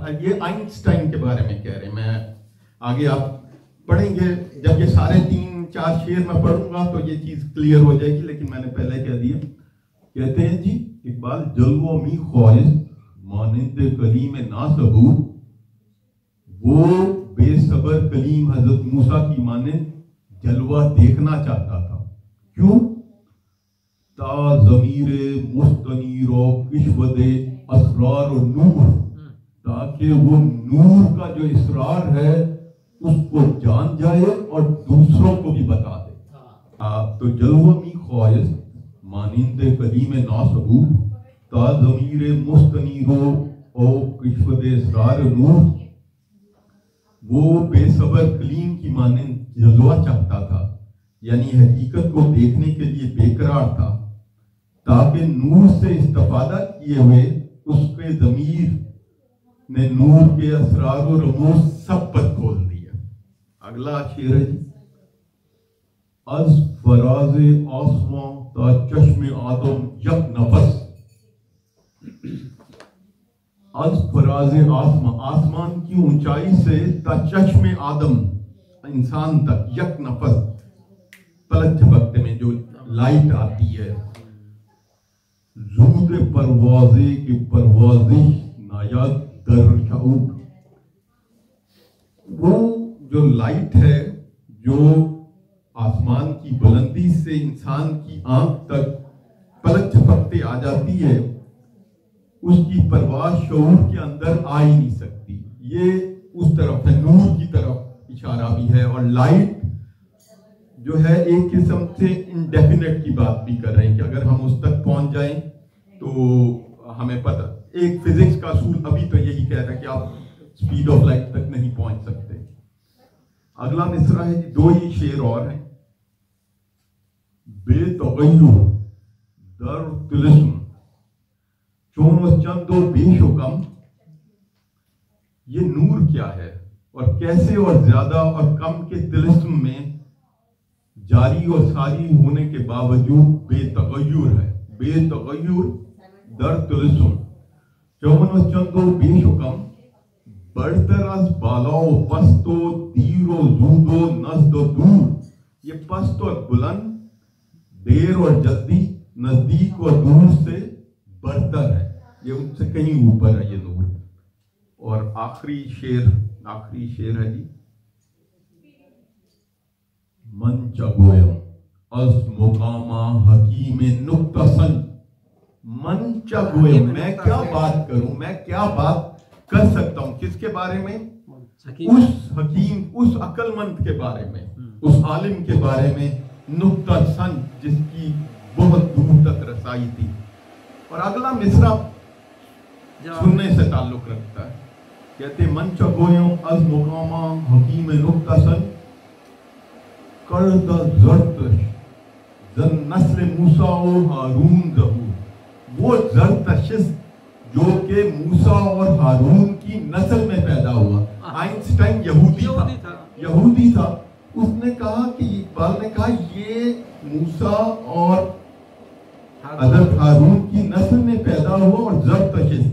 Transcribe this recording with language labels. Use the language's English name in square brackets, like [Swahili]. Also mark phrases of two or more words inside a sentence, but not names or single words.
[Urdu] یہ آئنسٹائن کے بارے میں کہہ رہے ہیں. میں آگے آپ پڑھیں گے, جب یہ سارے 3-4 شعر میں پڑھوں گا تو یہ چیز کلیئر ہو جائے گی, لیکن میں نے پہلے کہہ دیا. کہتے ہیں جی اقبال [Persian] جلوہ می خواہست مانند کلیم ناسبود, [Urdu] وہ بے صبر کلیم حضرت موسیٰ کی مانند جلوہ دیکھنا چاہتا تھا. [Persian] کیوں؟ تا ضمیر مستنیر و کشود اسرار و نور, [Urdu] تاکہ وہ نور کا جو اسرار ہے اس کو جان جائے اور دوسروں کو بھی بتا دے. [Persian] تو جلوہ می خواہست مانند کلیم ناسبود تا ضمیر مستنیر و کشود اسرار و نور, [Urdu] وہ بے صبر کلیم کی مانند جلوہ چاہتا تھا, یعنی حقیقت کو دیکھنے کے لیے بے قرار تھا, تاکہ نور سے استفادہ کیے ہوئے اس کے ضمیر نے نور کے اسرار و رموز سب پر کھول دیا. اگلا شعر ہے جی. [Persian] از فراز آسمان تا چشم آدم یک نفس. از فراز آسمان, [Urdu] آسمان کی اونچائی سے [Persian] تا چشم آدم [Urdu] انسان تک [Persian] یک نفس, [Urdu] پلک جھپکتے میں جو لائٹ آتی ہے. [Persian] زود پروازے کی پروازی نایاد در شعور, [Urdu] وہ جو لائٹ ہے جو آسمان کی بلندی سے انسان کی آنکھ تک پلک جھپکتے آ جاتی ہے, اس کی پرواز شعور کے اندر آ ہی نہیں سکتی. یہ اس طرف ہے, نور کی طرف اشارہ بھی ہے. اور لائٹ جو ہے ایک قسم سے انڈیفینٹ کی بات بھی کر رہے ہیں کہ اگر ہم اس تک پہنچ جائیں تو ہمیں پتہ, ایک فزکس کا اصول ابھی تو یہی کہتا ہے کہ آپ [English] speed of light [Urdu] تک نہیں پہنچ سکتے. اگلا مصرع ہے جی, 2 ہی شعر اور ہیں. [Persian] بے تغیر در طلسم چون و چند و بیش و کم. [Urdu] یہ نور کیا ہے اور کیسے اور زیادہ اور کم کے طلسم میں جاری اور ساری ہونے کے باوجود بے تغیر ہے. [Persian] بے تغیر در طلسم چون و چند و بیش و کم, برتر از بالا و پست و دیر و زود و نزد و دور. [Urdu] یہ پست اور بلند, دیر اور جلدی, نزدیک اور دور سے برتر ہے, یہ ان سے کہیں اوپر ہے یہ نور. اور آخری شعر ہے جی. [Persian] من چگویم از مقامہ حکیم نکتہ سنج. من چگویم, [Urdu] میں کیا بات کروں, میں کیا بات کر سکتا ہوں, کس کے بارے میں؟ اس حکیم, اس عقل مند کے بارے میں, اس عالم کے بارے میں, نکتہ سنج جس کی بہت دور تک رسائی تھی. اور اگلا مصرع سننے سے تعلق رکھتا ہے. [Persian] کہتے من چگویم از مقامہ حکیم نکتہ سنج کرد زرتش زن نسل موسیٰ و ہارون ظہور. [Urdu] وہ زرتشت جو کہ موسیٰ اور ہارون کی نسل میں پیدا ہوا. آئنسٹائن یہودی تھا. اس نے کہا کہ اقبال نے کہا یہ موسیٰ اور حضرت ہارون کی نسل میں پیدا ہوا اور زرتشت.